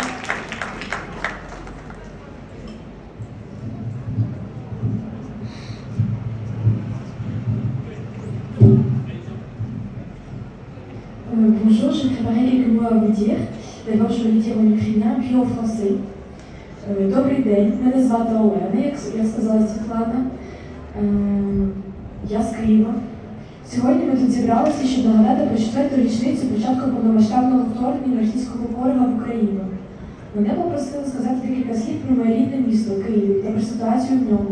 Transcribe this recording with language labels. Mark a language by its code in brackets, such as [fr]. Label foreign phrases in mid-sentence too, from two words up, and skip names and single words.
[fr] Bonjour, je préparais quelques mots à vous dire. D'abord, je vais le dire en ukrainien, puis en français. [uk] Добрий день, мене звати Олена, як я сказала Світлана. Я з Києва. Сьогодні ми тут зібралися, щоб нагадати про 4-ту річницю початку повномасштабного вторгнення російського ворога в Україну. Мене попросили сказати декілька слів про моє рідне місто Київ та про ситуацію в ньому.